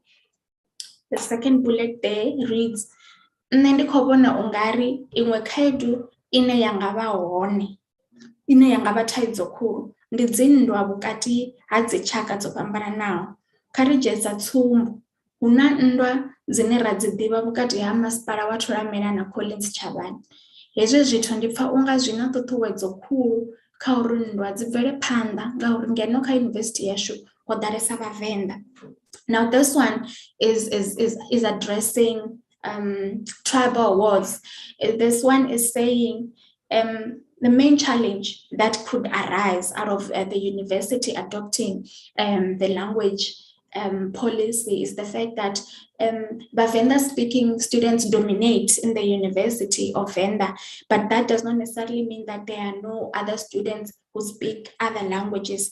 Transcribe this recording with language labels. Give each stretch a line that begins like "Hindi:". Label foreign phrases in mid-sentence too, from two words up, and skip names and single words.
English: The second bullet there reads,
Venda: nṋe ndi khou vhona ungari iṅwe khaedu ine yangavha hone, ine yangavha thaidzo khulu, ndi dzinndwa vhukati ha dzitshaka dzo fhambananaho. Kha ri dzhie sa tsumbo, hu na nndwa dzine ra dzi ḓivha vhukati ha masipala wa Thulamela na Collins Chavani. Hezwi zwithu ndi pfa unga zwi na ṱhuṱhuwedzo khulu kha uri nndwa dzi bvele phanḓa ngauri ngeno kha university yashu ho ḓalesa vhavenḓa.
English: Now this one is addressing tribal wars. This one is saying the main challenge that could arise out of the university adopting the language policy is the fact that Bavenda speaking students dominate in the University of Venda, but that does not necessarily mean that there are no other students who speak other languages.